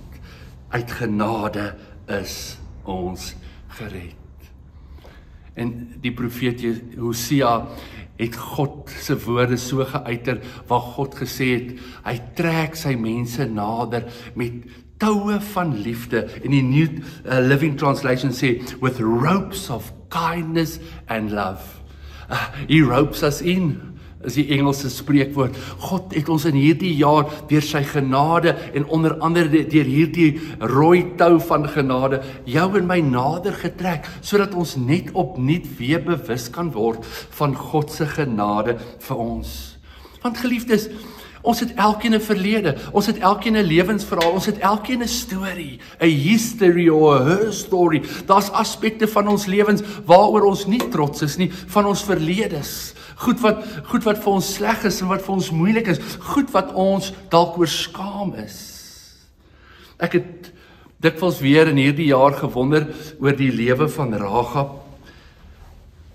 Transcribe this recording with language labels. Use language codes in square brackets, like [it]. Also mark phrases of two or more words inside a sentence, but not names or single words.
[af] Uit genade is ons gered. En die profeet Hosea het God se woorde so geuiter, waar God gesê het, hy trek sy mense nader met toue van liefde, en die New Living Translation sê, [en] with ropes of kindness and love. He ropes us in, [af] is die Engelse spreekwoord. God het ons in hierdie jaar deur sy genade, en onder andere deur hierdie rooi tou van genade, jou en my nader getrek, sodat ons net opnuut weer bewus kan word van God se genade vir ons. Want geliefdes, ons het elkeen 'n verlede, ons het elkeen 'n lewensverhaal, ons het elkeen 'n storie, 'n [en] history or [af] 'n [en] her story. [af] Daar's aspekte van ons lewens waaroor ons nie trots is nie, van ons verledes. Goed wat vir ons sleg is en wat vir ons moeilik is, goed wat ons dalk oor skaam is. Ek het dikwels weer in hierdie jaar gewonder oor die lewe van Rahab.